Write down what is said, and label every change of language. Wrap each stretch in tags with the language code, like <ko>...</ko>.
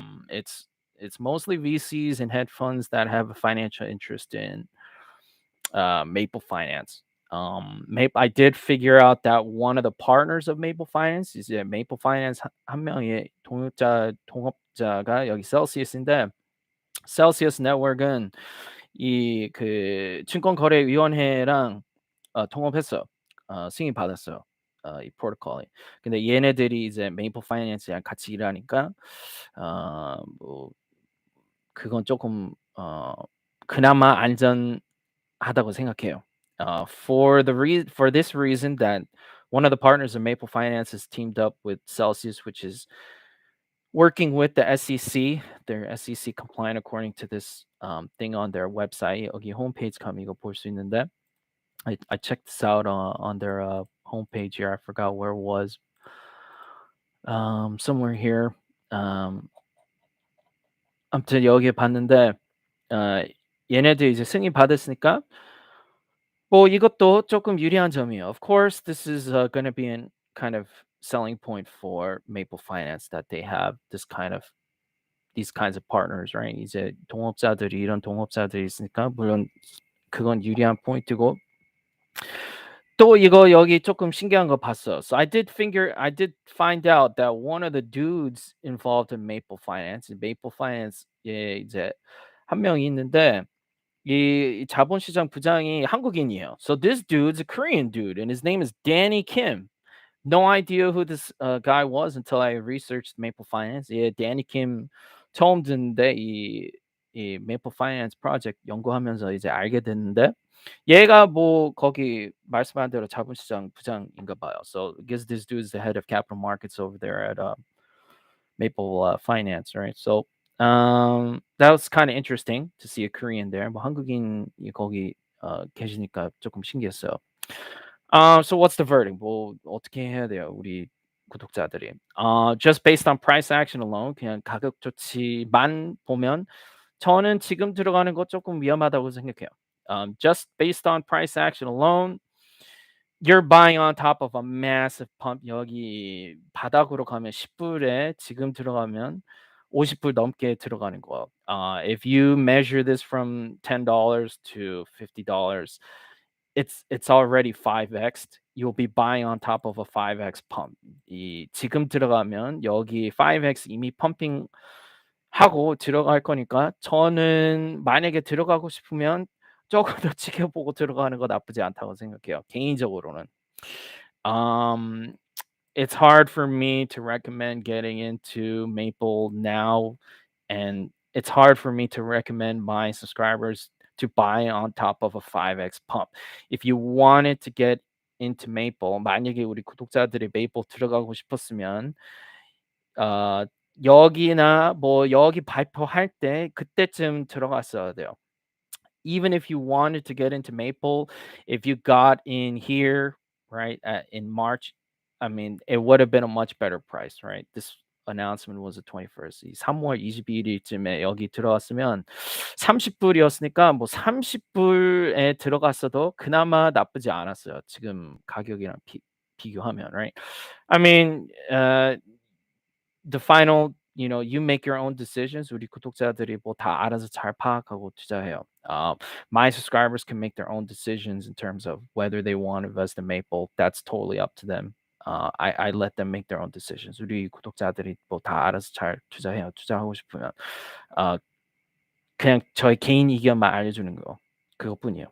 <en>It's mostly VCs and hedge funds that have a financial interest in Maple Finance. I did figure out that one of the partners of Maple Finance</en> <ko>is Maple Finance 한 명의 동업자가 여기 셀시우스인데 셀시우스 네트워크는 이 그 증권거래위원회랑 통합했어요. 승인 받았어요. 이 프로토콜이. 근데 얘네들이 이제 메이플 파이낸스랑 같이 일하니까 뭐 그건 조금 그나마 안전하다고 생각해요.</ko> <en>For this reason that one of the partners of Maple Finance is teamed up with Celsius, which is working with the SEC. They're SEC compliant according to this thing on their website.</en> <ko>여기 홈페이지 가면 이거 볼 수 있는데</ko> <en>I checked this out on their homepage here. I forgot where it was. Somewhere here.</en> <ko>아무튼 여기에 봤는데 얘네들 이제 승인 받았으니까 뭐 이것도 조금 유리한 점이에요.</ko> <en>Of course, this is going to be a kind of selling point for Maple Finance that they have these kinds of partners, right?</en> <ko>이제 동업자들이 이런 동업자들이 있으니까 물론 그건 유리한 포인트고 또 이거 여기 조금 신기한 거 봤어.</ko> <en>So I did find out that one of the dudes involved in Maple Finance</en> <ko>에 이제 한 명이 있는데 이 자본시장 부장이 한국인이에요.</ko> <en>So this dude's a Korean dude and his name is Danny Kim. No idea who this guy was until I researched Maple Finance.</en> <ko>예, Danny Kim 처음 듣는데 이 Maple Finance 프로젝트 연구하면서 이제 알게 됐는데 얘가 뭐 거기 말씀한 대로 자본시장 부장인가 봐요.</ko> <en>So I guess this dude is the head of capital markets over there at Maple Finance, right? So that was kind of interesting to see a Korean there.</en> <ko>뭐 한국인이 거기 계시니까 조금 신기했어요.</ko> <en>So what's the verdict?</en> <ko>뭐 어떻게 해야 돼요, 우리 구독자들이?</ko> <en>Just based on price action alone,</en> <ko>그냥 가격 조치만 보면 저는 지금 들어가는 거 조금 위험하다고 생각해요.</ko> <en>Just based on price action alone, you're buying on top of a massive pump.</en> <ko>여기 바닥으로 가면 10불에 지금 들어가면 50불 넘게 들어가는 거예요.</ko> <en>If you measure this from $10 to $50, it's already 5x. You'll be buying on top of a 5x pump.</en> <ko>이 지금 들어가면 여기 5x 이미 펌핑 하고 들어갈 거니까 저는 만약에 들어가고 싶으면 조금 더 지켜보고 들어가는 거 나쁘지 않다고 생각해요. 개인적으로는.</ko> <en>Um, it's hard for me to recommend getting into Maple now, and it's hard for me to recommend my subscribers to buy on top of a 5x pump. If you wanted to get into Maple,</en> <ko>만약에 우리 구독자들이 Maple 들어가고 싶었으면 어 여기나 뭐 여기 발표할 때 그때쯤 들어갔어야 돼요.</ko> <en>Even if you wanted to get into Maple, if you got in here, right, in March, I mean, it would have been a much better price, right? This announcement was the 21st.</en> <ko>이 3월 21일쯤에 여기 들어갔으면 30불이었으니까 뭐 30불에 들어갔어도 그나마 나쁘지 않았어요. 지금 가격이랑 비교하면, right?</ko> <en>I mean, the final, you make your own decisions.</en> <ko>우리 구독자들이 뭐 다 알아서 잘 파악하고 투자해요.</ko> <en>My subscribers can make their own decisions in terms of whether they want to invest in Maple. That's totally up to them. I let them make their own decisions.</en> <ko>우리 구독자들이 뭐 다 알아서 잘 투자해요. 투자하고 싶으면 어, 그냥 저의 개인 의견만 알려주는 거 그것뿐이에요.</ko>